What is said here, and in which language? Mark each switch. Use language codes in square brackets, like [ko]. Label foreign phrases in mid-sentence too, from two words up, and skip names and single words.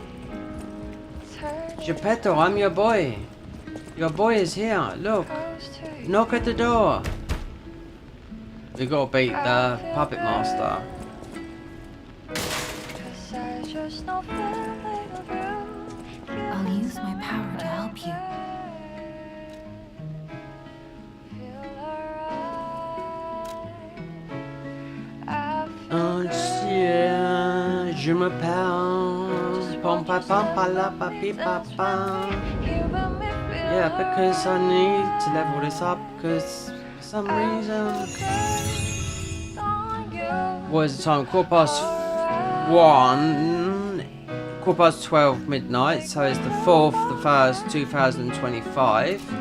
[en] Geppetto, I'm your boy. Your boy is here. Look. Knock at the door. We gotta beat the puppet master. I'll use my power to help you. [fr] Je m'appelle pom pa pom pa la pa pi pa pa. [en] Yeah, because I need to level this up because for some reason. What is the time? 1:15. 12 midnight, so it's the 4th, the 1st, 2025.